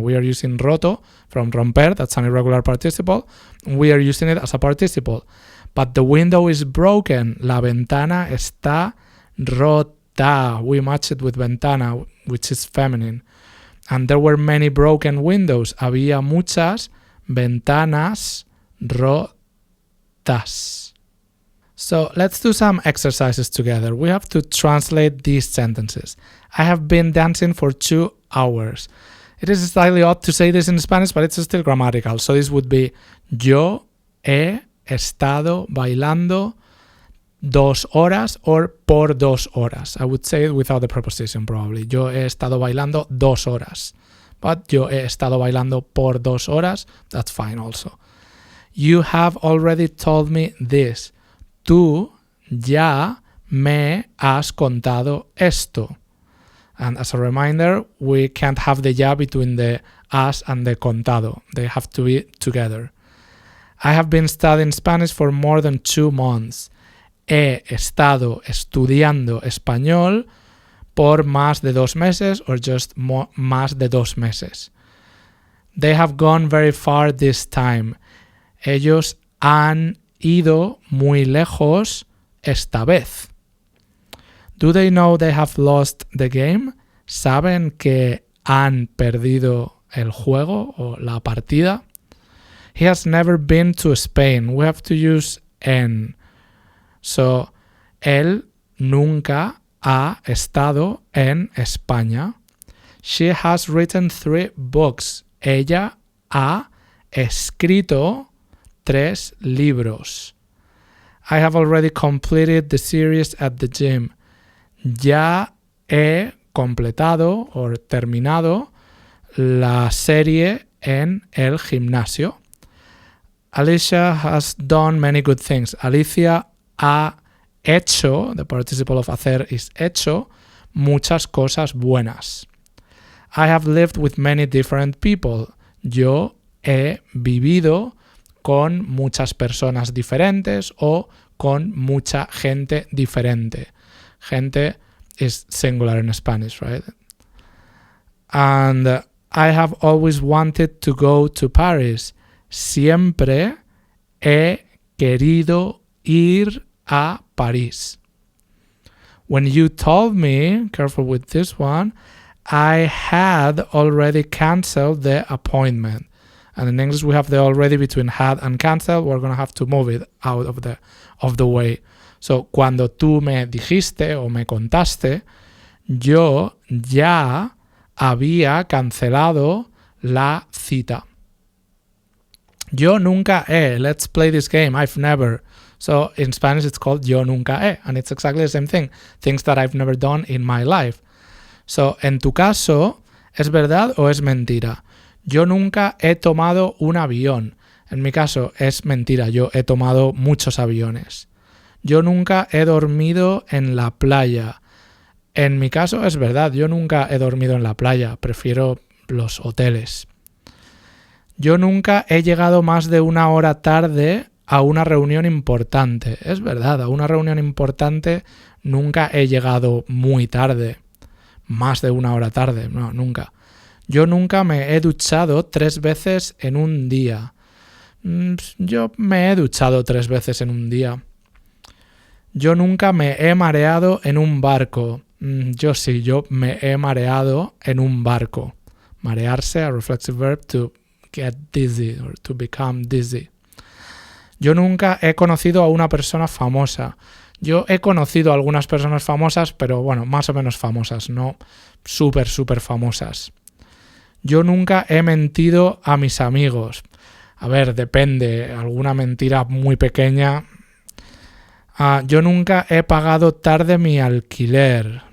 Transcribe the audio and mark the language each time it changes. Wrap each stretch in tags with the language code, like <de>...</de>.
<en>We are using roto from romper, that's an irregular participle. We are using it as a participle. But the window is broken.</en> <es>La ventana está rota.</es> <en>We match it with ventana, which is feminine. And there were many broken windows.</en> <es>Había muchas ventanas rotas.</es> <en>So let's do some exercises together. We have to translate these sentences. I have been dancing for 2 hours. It is slightly odd to say this in Spanish, but it's still grammatical. So this would be</en> <es>yo he estado bailando 2 horas or por 2 horas.</es> <en>I would say it without the preposition probably.</en> <es>Yo he estado bailando 2 horas. But yo he estado bailando por 2 horas.</es> <en>That's fine also. You have already told me this.</en> <es>Tú ya me has contado esto.</es> <en>And as a reminder, we can't have the ya between the has and the contado. They have to be together. I have been studying Spanish for more than 2 months.</en> <es>He estado estudiando español por más de 2 meses</es> <en>or just</en> <es>más de 2 meses.</es> <en>They have gone very far this time.</en> <es>Ellos han ido muy lejos esta vez.</es> <en>Do they know they have lost the game?</en> <es>¿Saben que han perdido el juego o la partida?</es> <en>He has never been to Spain. We have to use en.</en> <es>So, él nunca ha estado en España.</es> <en>She has written 3 books.</en> <es>Ella ha escrito 3 libros.</es> <en>I have already completed the series at the gym.</en> <es>Ya he completado o terminado la serie en el gimnasio.</es> <en>Alicia has done many good things.</en> <es>Alicia ha hecho,</es> <en>the participle of hacer is hecho,</en> <es>muchas cosas buenas.</es> <en>I have lived with many different people.</en> <es>Yo he vivido con muchas personas diferentes o con mucha gente diferente.</es> <en>Gente is singular in Spanish, right? And I have always wanted to go to Paris.</en> <es>Siempre he querido ir a París.</es> <en>When you told me, careful with this one, I had already cancelled the appointment. And in English we have the already between had and cancel. We're going to have to move it out of the way.</en> <es>So, cuando tú me dijiste o me contaste, yo ya había cancelado la cita. Yo nunca he.</es> <en>Let's play this game. I've never. So, in Spanish it's called</en> <es>yo nunca he.</es> <en>And it's exactly the same thing. Things that I've never done in my life.</en> <es>So, en tu caso, ¿es verdad o es mentira? Yo nunca he tomado un avión. En mi caso, es mentira. Yo he tomado muchos aviones. Yo nunca he dormido en la playa. En mi caso, es verdad. Yo nunca he dormido en la playa. Prefiero los hoteles. Yo nunca he llegado más de 1 hora tarde a una reunión importante. Es verdad, a una reunión importante nunca he llegado muy tarde. Más de 1 hora tarde. No, nunca. Yo nunca me he duchado 3 veces en un día. Yo me he duchado 3 veces en un día. Yo nunca me he mareado en un barco. Yo sí, yo me he mareado en un barco.</es> <en>Marearse, a reflexive verb, to get dizzy or to become dizzy.</en> <es>Yo nunca he conocido a una persona famosa. Yo he conocido a algunas personas famosas, pero bueno, más o menos famosas, no súper famosas. Yo nunca he mentido a mis amigos. A ver, depende. Alguna mentira muy pequeña. Yo nunca he pagado tarde mi alquiler.</es>